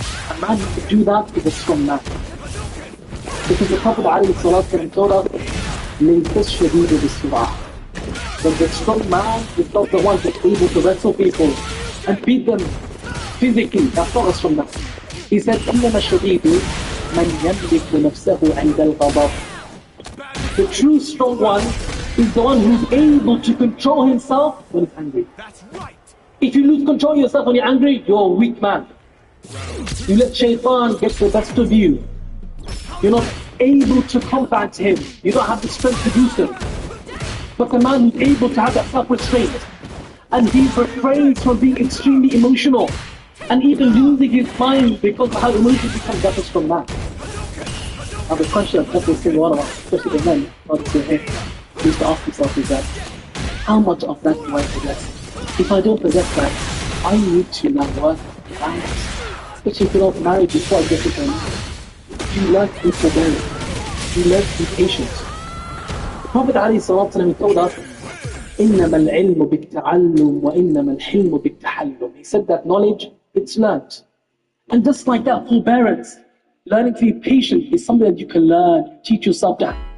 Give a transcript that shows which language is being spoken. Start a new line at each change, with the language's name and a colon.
English: A man who can do that is a strong man. Because the Prophet ﷺ told us,
Arabic: لَيْسَ الشَّدِيدُ بِالسُّرْعَةِ.
English: But the strong man is not the one who's able to wrestle people and beat them physically. That's not a strong man. He said,
Arabic: إِنَّمَا الشَّدِيدُ مَنْ يَمْلِكُ نَفْسَهُ عِنْدَ الْغَضَبِ.
English: The true strong one is the one who's able to control himself when he's angry. That's right. If you lose control of yourself when you're angry, you're a weak man. You let shaitan get the best of you. You're not able to combat him. You don't have the strength to do so. But the man who's able to have that self-restraint, and he refrains from being extremely emotional, and even losing his mind because of how emotional he becomes, that's a strong man. Now the question of every single one of us, especially the men, used to ask himself is that, how much of that do I possess? If I don't possess that, I need to now work and especially if you're not married, it's quite difficult. You learn to be forbearing. You learn to be patient. The Prophet ﷺ told us,
Arabic: إِنَّمَا الْعِلْمُ بِالتَّعَلُّمِ وَإِنَّمَا الْحِلْمُ بِالتَّحَلُّمِ.
English: He said that knowledge, it's learned. And just like that, forbearance, learning to be patient is something that you can learn, you teach yourself that.